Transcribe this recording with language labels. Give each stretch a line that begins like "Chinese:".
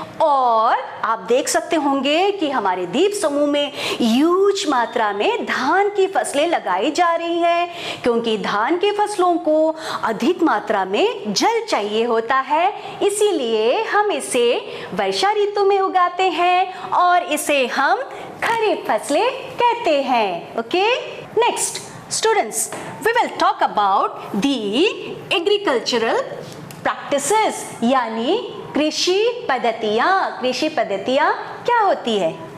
Hindi: और आप देख सकते होंगे कि हमारे द्वीप समूह में ह्यूज मात्रा में धान की फसलें लगाई जा रही हैं, क्योंकि धान की फसलों को अधिक मात्रा में जल चाहिए होता है, इसीलिए हम इसे वर्षा ऋतु में उगाते हैं और इसे हम खरीफ फसलें कहते हैं।
English: okay, next students, we will talk about the agricultural practices,
Hindi: यानी कृषि पद्धतियां। कृषि पद्धतियां क्या होती है?